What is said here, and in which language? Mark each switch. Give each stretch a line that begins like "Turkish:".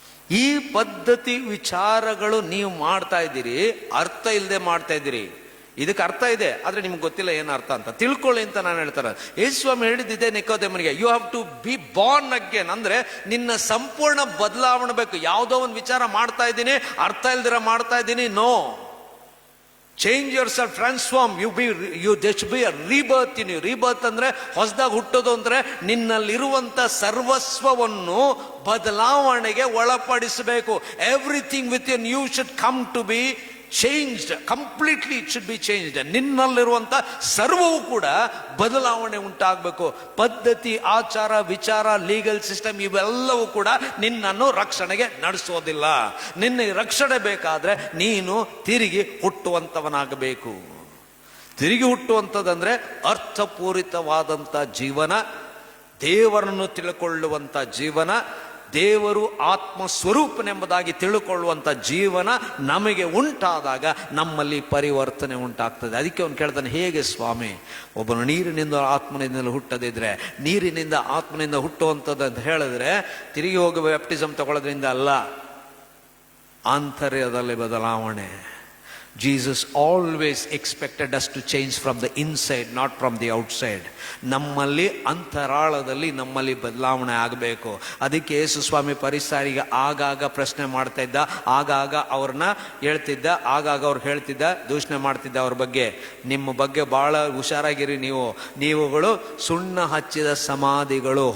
Kannada: ಈ ಪದ್ಧತಿ ವಿಚಾರಗಳು ನೀವು ಮಾಡ್ತಾ ಇದ್ದೀರಿ, ಅರ್ಥ ಇಲ್ಲದೆ ಮಾಡ್ತಾ ಇದ್ದೀರಿ. ಇದಕ್ಕೆ ಅರ್ಥ ಇದೆ, ಆದ್ರೆ ನಿಮ್ಗೆ ಗೊತ್ತಿಲ್ಲ ಏನು ಅರ್ಥ ಅಂತ. ತಿಳ್ಕೊಳ್ಳಿ ಅಂತ ನಾನು ಹೇಳ್ತಾರೆ. ಯೇಸು ಸ್ವಾಮಿ ಹೇಳಿದ್ದೆ ನಿಕೋದೇಮನಿಗೆ,
English: You have to be born again.
Kannada: ಅಂದ್ರೆ ನಿನ್ನ ಸಂಪೂರ್ಣ ಬದಲಾವಣೆ ಬೇಕು. ಯಾವುದೋ ಒಂದು ವಿಚಾರ ಮಾಡ್ತಾ ಇದ್ದೀನಿ, ಅರ್ಥ ಇಲ್ದಿರ ಮಾಡ್ತಾ ಇದ್ದೀನಿ, no.
English: Change yourself, transform. there should be a rebirth in you.
Kannada: rebirth ಅಂದ್ರೆ ಹೊಸದಾಗಿ ಹುಟ್ಟೋದು. ಅಂದ್ರೆ ನಿನ್ನಲ್ಲಿರುವಂತ ಸರ್ವಸ್ವವನ್ನು ಬದಲಾವಣೆಗೆ ಒಳಪಡಿಸಬೇಕು.
English: Everything within you should come to be changed completely. it should be changed.
Kannada: ನಿನ್ನಲ್ಲಿರುವಂತ ಸರ್ವವು ಕೂಡ ಬದಲಾವಣೆ ಉಂಟಾಗಬೇಕು. ಪದ್ಧತಿ, ಆಚಾರ, ವಿಚಾರ, ಲೀಗಲ್ ಸಿಸ್ಟಮ್ ಇವೆಲ್ಲವೂ ಕೂಡ ನಿನ್ನನ್ನು ರಕ್ಷಣೆಗೆ ನಡೆಸೋದಿಲ್ಲ. ನಿನ್ನ ರಕ್ಷಣೆ ಬೇಕಾದ್ರೆ ನೀನು ತಿರುಗಿ ಹುಟ್ಟುವಂತವನಾಗಬೇಕು. ತಿರುಗಿ ಹುಟ್ಟುವಂಥದ್ದಂದ್ರೆ ಅರ್ಥಪೂರಿತವಾದಂಥ ಜೀವನ, ದೇವರನ್ನು ತಿಳ್ಕೊಳ್ಳುವಂಥ ಜೀವನ, ದೇವರು ಆತ್ಮ ಸ್ವರೂಪನೆಂಬುದಾಗಿ ತಿಳ್ಕೊಳ್ಳುವಂಥ ಜೀವನ ನಮಗೆ ಉಂಟಾದಾಗ ನಮ್ಮಲ್ಲಿ ಪರಿವರ್ತನೆ ಉಂಟಾಗ್ತದೆ. ಅದಕ್ಕೆ ಅವನು ಕೇಳ್ತಾನೆ, ಹೇಗೆ ಸ್ವಾಮಿ ಒಬ್ಬನು ನೀರಿನಿಂದ ಆತ್ಮನಿಂದ ಹುಟ್ಟದಿದ್ರೆ, ನೀರಿನಿಂದ ಆತ್ಮನಿಂದ ಹುಟ್ಟುವಂಥದ್ದು ಅಂತ ಹೇಳಿದ್ರೆ ತಿರುಗಿ ಹೋಗಿ ಬ್ಯಾಪ್ಟಿಸಮ್ ತಗೊಳ್ಳೋದ್ರಿಂದ ಅಲ್ಲ, ಆಂತರ್ಯದಲ್ಲಿ ಬದಲಾವಣೆ.
English: Jesus always expected us to change from the inside, not from the outside.
Kannada: ನಮ್ಮಲ್ಲಿ ಅಂತರಾಳದಲ್ಲಿ ನಮ್ಮಲ್ಲಿ ಬದಲಾವಣೆ ಆಗಬೇಕು. ಅದಕ್ಕೆ ಯೇಸು ಸ್ವಾಮಿ ಪರಿಸಾರಿಗೆ ಆಗಾಗ ಪ್ರಶ್ನೆ ಮಾಡ್ತಾ ಇದ್ದ, ಆಗಾಗ ಅವ್ರನ್ನ ಹೇಳ್ತಿದ್ದ, ಆಗಾಗ ಅವ್ರು ಹೇಳ್ತಿದ್ದ, ದೂಷಣೆ ಮಾಡ್ತಿದ್ದ ಅವ್ರ ಬಗ್ಗೆ. ನಿಮ್ಮ ಬಗ್ಗೆ ಬಹಳ ಹುಷಾರಾಗಿರಿ, ನೀವುಗಳು ಸುಣ್ಣ ಹಚ್ಚಿದ ಸಮಾಧಿಗಳು.